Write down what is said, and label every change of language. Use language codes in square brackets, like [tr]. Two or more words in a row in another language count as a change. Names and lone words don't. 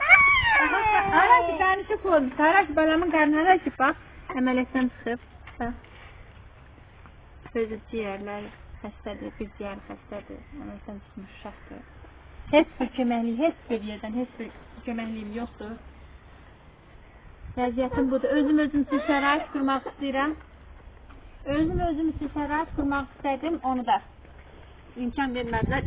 [tr] Ara ki, tane şu koymuş. Ara ki, balamın karnına açıp bak. [az] Əməliyyatdan çıxıb. Sözü ciyərlər xəstədir, bir ciyər xəstədir. Əməliyyatdan çıxmış uşaqdır. Heç bir köməklik, heç bir yerdən, heç bir köməkliyim yoxdur. Vəziyyətim budur. Özüm üçün şərait qurmaq istəyirəm. Özüm üçün şərait qurmaq istədim, onu da imkan vermədilər.